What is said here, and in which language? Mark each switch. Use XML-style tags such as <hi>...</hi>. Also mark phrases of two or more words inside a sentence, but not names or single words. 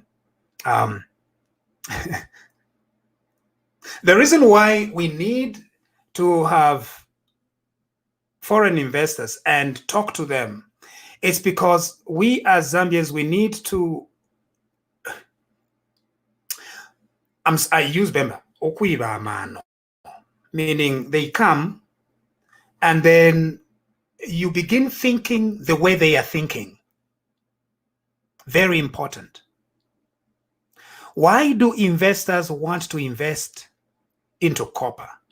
<en>The reason why we need to have foreign investors and talk to them is because we as Zambians, we need to, I use Bemba,</en> <bem>okuiba mano,</bem> <en>meaning they come and then you begin thinking the way they are thinking. Very important. Why do investors want to invest into copper?</en>